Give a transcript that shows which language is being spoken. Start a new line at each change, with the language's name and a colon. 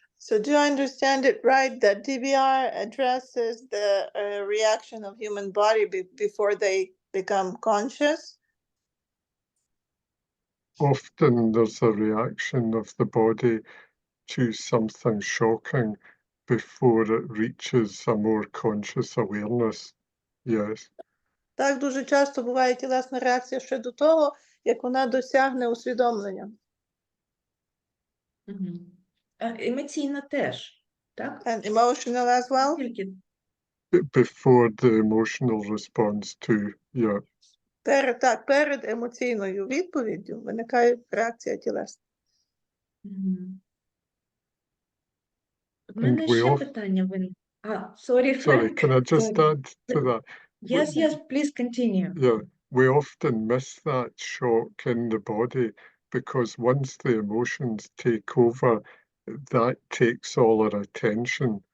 English: So do I understand it right that DBR addresses the reaction of human body before they become conscious? Often there's a reaction of the body to something shocking before it reaches a more conscious awareness. Yes.
Ukrainian: Так, дуже часто буває тілесна реакція ще до того, як вона досягне усвідомлення. Емоційна теж, так?
English: And emotional as well?
Ukrainian: Тільки
English: Before the emotional response to, yeah.
Ukrainian: Перед емоційною відповіддю виникає реакція тілесна. У мене ще питання виникло.
English: Sorry, Sorry, can I just Sorry. add to that? Yes, please continue. Yeah, we often miss that shock in the body because once the emotions take over, that takes all our attention.